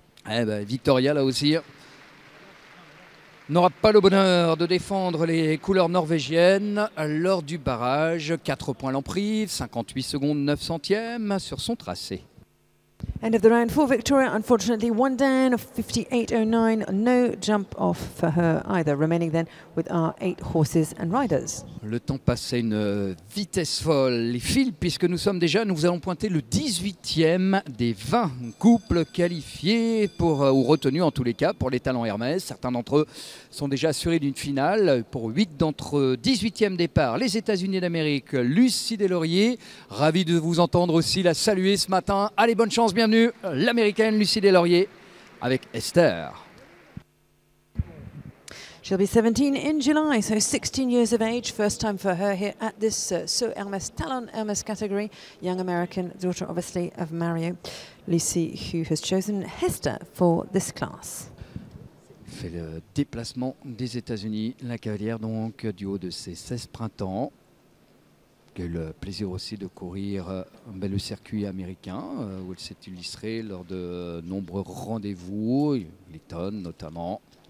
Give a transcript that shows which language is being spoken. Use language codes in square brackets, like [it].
[fr] Eh ben, Victoria, là aussi, n'aura pas le bonheur de défendre les couleurs norvégiennes lors du barrage. 4 points l'emprise, 58 secondes 9 centièmes sur son tracé. [en] End of the round for Victoria, unfortunately 1 down of 58.09, no jump off for her either, remaining then with our 8 horses and riders. [fr] Le temps passe à une vitesse folle, les fils, puisque nous allons pointer le 18e des 20 couples qualifiés ou retenus en tous les cas pour les talents Hermès. Certains d'entre eux sont déjà assurés d'une finale. Pour 8 d'entre eux, 18e départ, les États-Unis d'Amérique, Lucie Deslauriers. Ravi de vous entendre aussi la saluer ce matin. Allez, bonne chance, bienvenue, l'américaine Lucie Deslauriers avec Esther. [en] She'll be 17 in July, so 16 years of age. First time for her here at this So Hermes Talon Hermes category. Young American, daughter obviously of Mario. Lucy, who has chosen Hester for this class. [fr] Fait le déplacement des États-Unis, la cavalière donc du haut de ses 16 printemps. Qui a eu le plaisir aussi de courir le circuit américain où elle s'est illustrée lors de nombreux rendez-vous, Lytton notamment.